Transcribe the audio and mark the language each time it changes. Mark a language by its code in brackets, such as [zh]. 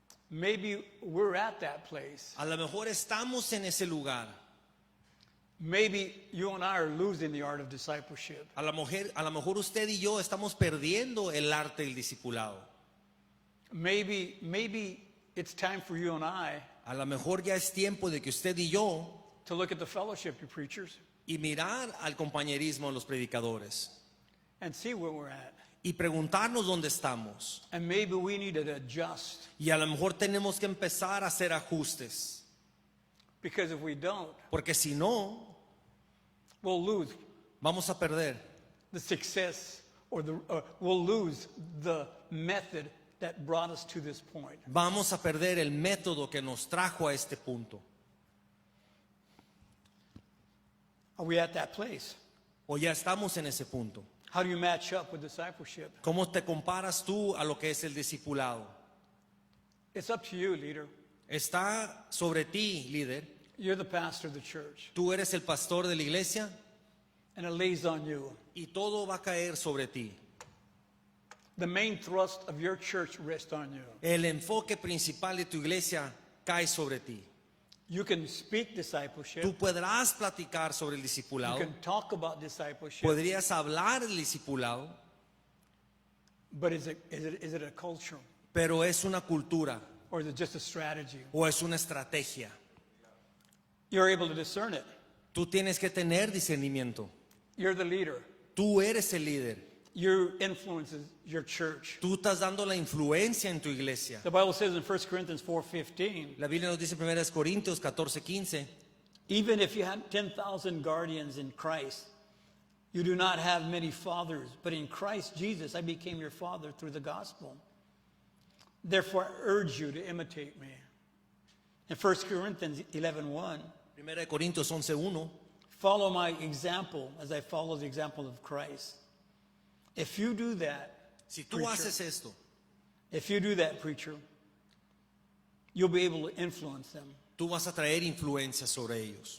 [en] maybe we're at that place. [es] a lo mejor estamos en ese lugar. [en] Maybe you and I are losing the art of discipleship. [es] A lo mejor usted y yo estamos perdiendo el arte del discipulado. [en] Maybe it's time for you and I [es] A lo mejor ya es tiempo de que usted y yo [en] to look at the fellowship, you preachers, [es] y mirar al compañerismo de los predicadores [en] and see where we're at. [es] y preguntarnos dónde estamos. [en] And maybe we need to adjust, [es] Y a lo mejor tenemos que empezar a hacer ajustes, [en] because if we don't, [es] porque si no, [en] we'll lose [es] vamos a perder [en] the success or we'll lose the method that brought us to this point. [es] Vamos a perder el método que nos trajo a este punto. [en] Are we at that place? [es] O ya estamos en ese punto. [en] How do you match up with discipleship? [es] ¿Cómo te comparas tú a lo que es el discipulado? [en] It's up to you, leader. [es] Está sobre ti, líder. [en] You're the pastor of the church, [es] Tú eres el pastor de la iglesia [en] and it lays on you. [es] y todo va a caer sobre ti. [en] The main thrust of your church rests on you. [es] El enfoque principal de tu iglesia cae sobre ti. [en] You can speak discipleship. [es] Tú podrás platicar sobre el [en] You [es] discipulado, [en] can talk about discipleship. [es] podrías hablar del discipulado, [en] But is it a culture? [es] pero es una cultura [en] Or is it just a strategy? [es] o es una estrategia. [en] You're able to discern it. [es] Tú tienes que tener discernimiento. [en] You're the leader. [es] Tú eres el líder. [en] Your influence is your church. [es] Tú estás dando la influencia en tu iglesia. [en] The Bible says in 1 Corinthians 4:15, [es] La Biblia nos dice en 1 Corintios 14:15, [en] even if you had 10,000 guardians in Christ, you do not have many fathers, but in Christ Jesus I became your father through the gospel. Therefore I urge you to imitate me. In 1 Corinthians 11:1, [es] 1 Corintios 11:1, [en] follow my example as I follow the example of Christ. If you do that, [es] si tú [en] preacher, [es] haces esto, [en] if you do that, preacher, you'll be able to influence them. [es] tú vas a traer influencia sobre ellos.